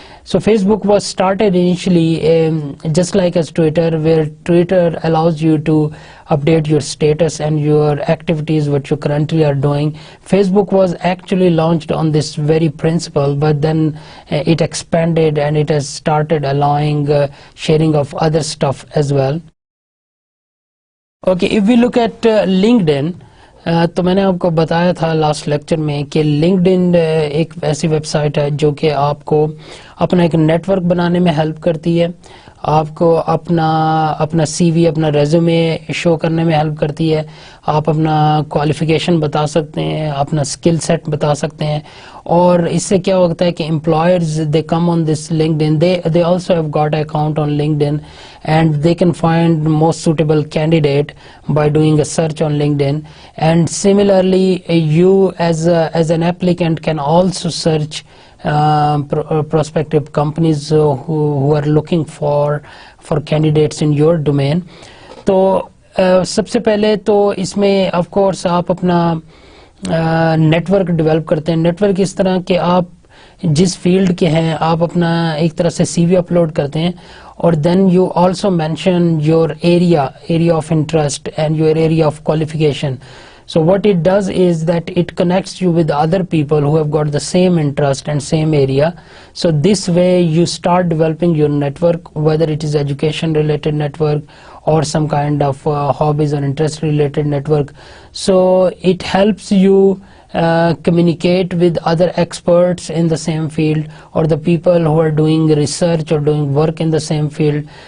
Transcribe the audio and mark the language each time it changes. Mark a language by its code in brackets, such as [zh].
[en] So Facebook was started initially just like as Twitter, where Twitter allows you to update your status and your activities, what you currently are doing. Facebook was actually launched on this very principle, but then it expanded and it has started allowing sharing of other stuff as well. Okay, if we look at LinkedIn, [ur] تو میں نے آپ کو بتایا تھا last lecture میں کہ LinkedIn ایک ایسی ویب سائٹ ہے جو کہ آپ کو اپنا ایک نیٹ ورک بنانے میں ہیلپ کرتی ہے، آپ کو اپنا سی وی، اپنا ریزیومے شو کرنے میں ہیلپ کرتی ہے، آپ اپنا کوالیفیکیشن بتا سکتے ہیں، اپنا اسکل سیٹ بتا سکتے ہیں، اور اس سے کیا ہوتا ہے کہ employers they come on this LinkedIn, [en] they also have got an account on LinkedIn, and they can find most suitable candidate by doing a search on LinkedIn. And similarly, you as an applicant can also search prospective companies who are looking for candidates in your domain. [ur] تو سب سے پہلے تو اس میں of course آپ اپنا net work develop کرتے ہیں. Net work اس طرح کہ آپ جس فیلڈ کے ہیں آپ اپنا ایک طرح سے سی وی اپلوڈ کرتے ہیں, اور [en] Then you also mention your area of interest and your area of qualification. So what it does is that it connects you with other people who have got the same interest and same area. So this way you start developing your network, whether it is education related network or some kind of hobbies or interest related network. So it helps you communicate with other experts in the same field, or the people who are doing research or doing work in the same field.